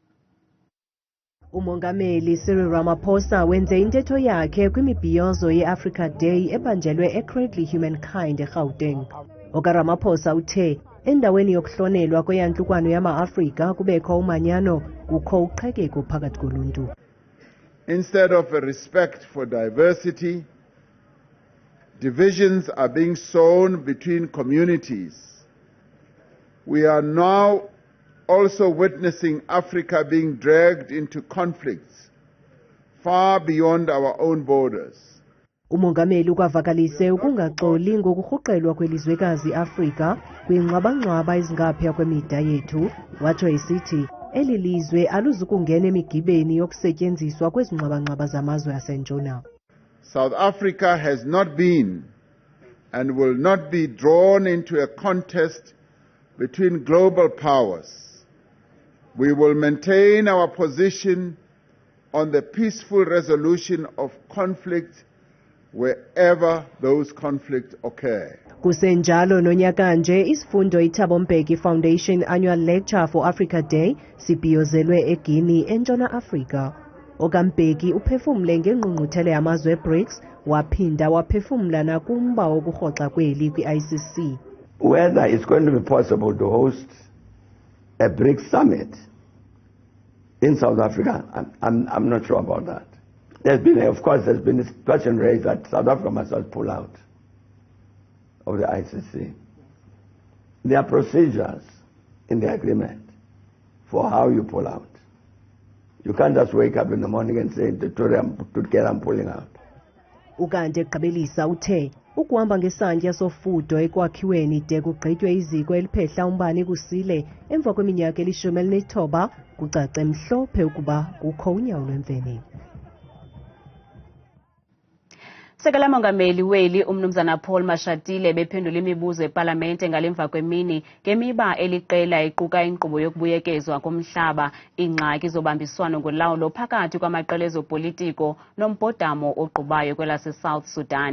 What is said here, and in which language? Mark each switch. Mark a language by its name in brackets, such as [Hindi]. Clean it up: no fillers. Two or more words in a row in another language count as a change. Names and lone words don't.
[Xhosa] Umongameli Cyril Ramaphosa wenze intetho yakhe kwimibhiyozo ye-Africa Day ebanjelwe eCradle Humankind eGauteng. Ramaphosa uthe endaweni yokuhlonelwa kweyantlukwano yama-Afrika kubekho umanyano kukho uqhekeko phakathi koluntu. [English] Instead of a respect for diversity, divisions are being sown between communities. We are now also witnessing Africa being dragged into conflicts far beyond our own borders. [Xhosa] Umongameli ukwavakalise ukungaxoli ngokurhuqelwa kwelizwekazi Afrika kwingxwabangxwaba ezingaphaya kwemida yethu, watsho esithi Elilizwe aluzukungena emigibeni yokusetyenziswa kwezingxwabangxwaba zamazwe asentshona. [English] South Africa has not been and will not be drawn into a contest between global powers. We will maintain our position on the peaceful resolution of conflict wherever those conflicts occur. [Xhosa] Kusenjalo nonyaka nje isifundo iThabo Mbeki Foundation Annual Lecture for Africa Day sibhiyozelwe eGuinea entshona Afrika. Mbeki uphefumle ngengqungquthela yamazwe BRICS waphinda waphefumla nakumba wokurhoxa kweli kwi-ICC. [English] Whether it's going to be possible to host a BRICS summit in South Africa, I'm not sure about that. Of course, there's been a question raised that South Africa must not pull out of the ICC. There are procedures in the agreement for how you pull out. You can't just wake up in the morning and say, together I'm pulling out. [Xhosa] Ukanti eqabelisa uthe ukuhamba ngesantya sofudo ekwakhiweni de kugqitywe iziko eliphehla umbane kusile emva kweminyaka eli-19 kucace mhlophe ukuba kukho unyawo lwemfene. Sekela mongameli weli umnumzana uMashatile ebephendula imibuzo eParlamente ngalemva kwemini ngemiba eliqela iquka inkqubo yokubuyekezwa komhlaba, ingxaki zobambiswano ngolawulo phakathi kwamaqela ezopolitiko nombhodamo ogqubayo kwelase-South Sudan.